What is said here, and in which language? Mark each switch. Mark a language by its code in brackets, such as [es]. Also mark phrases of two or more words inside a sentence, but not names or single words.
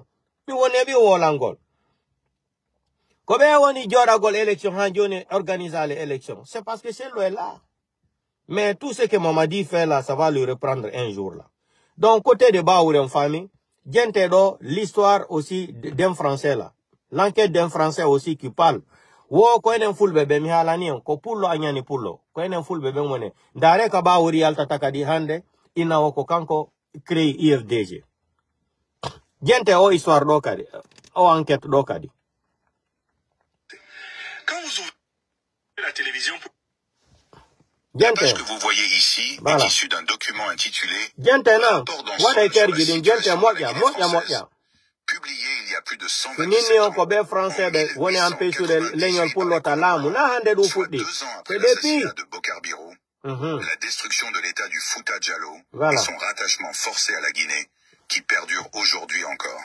[fr] Puis on est bien au Langol. Comment on y a une élection, on organise les élections. C'est parce que Cellou est là. Mais tout ce que Mamadi fait là, ça va le reprendre un jour là. Donc, côté de Baouri en famille, l'histoire aussi d'un Français là. L'enquête d'un Français aussi qui parle. [ff] Wo ko enen fulbe be mi halani on ko pullo anyani pullo ko enen fulbe be mone dare ka Baouri alta takadi hande ina ko kanko créé IFDG. Gente o histoire do kadi o enquête do kadi. [fr] Quand vous ouvrez la télévision, la page que vous voyez ici est issue d'un document intitulé Rapport d'ensemble sur la situation de la Guinée française, publié il y a plus de 127 ans, soit 2 ans après l'assassinat de Bokar Birou, la destruction de l'état du Fouta Djallon et son rattachement forcé à la Guinée, qui perdure aujourd'hui encore.